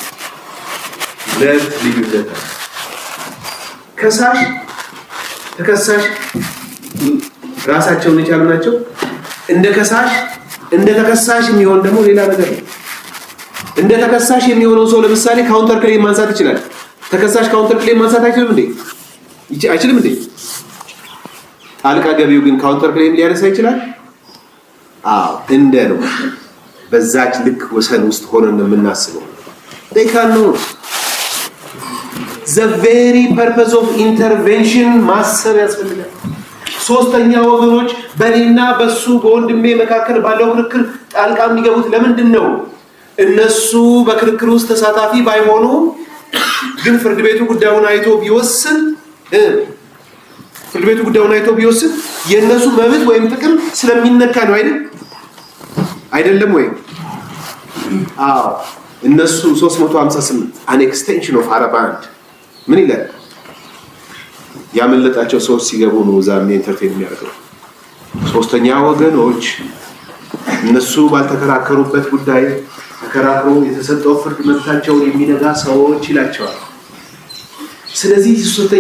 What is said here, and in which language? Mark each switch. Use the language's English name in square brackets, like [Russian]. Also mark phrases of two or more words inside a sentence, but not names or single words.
[Amharic] ልዩነት ከሳሽ ተከሳሽ ራሳቸውን የቻሉ ናቸው። እንደ ከሳሽ እንደ ተከሳሽ የሚሆን ደግሞ ሌላ ነገር ነው። እንደ ተከሳሽ የሚሆነው ሰው ለምሳሌ [English] counter claim [Amharic] ማንሳት ይችላል። ተከሳሽ [English] counter claim [Amharic] ማንሳት አይችልም እንዴ? አይችልም እንዴ? ጣልቃ ገቢው ግን [English] counter claim [Amharic] ሊያነሳ ይችላል። እንደ ነው። በዛች ልክ ወሰን ውስጥ ሆነን የምናስበው [English] they cannot the very purpose of intervention [Amharic] ማሰብ ያስፈልጋል። ሶስተኛ ወገኖች በእኔና በሱ በወንድሜ መካከል ባለው ክርክር ጣልቃ የሚገቡት ለምንድን ነው? እነሱ በክርክር ውስጥ ተሳታፊ ባይሆኑ ግን ፍርድ ቤቱ ጉዳዩን አይቶ ቢወስን የእነሱ መብት ወይም ጥቅም ስለሚነካ ነው አይደለም ወይ? እነሱ 358 [English] an extension of Araband [Amharic] ምን ይላል? ያመለጣቸው ሰዎች ሲገቡ ነው ዛሬ ኢንተርቴን የሚያደርገው። ሶስተኛ ወገኖች እነሱ ባልተከራከሩበት ጉዳይ ተከራክሮ የተሰጠው ፍርድ መብታቸውን የሚነጋ ሰዎች ይላቸዋል። ስለዚህ ሶስተኛ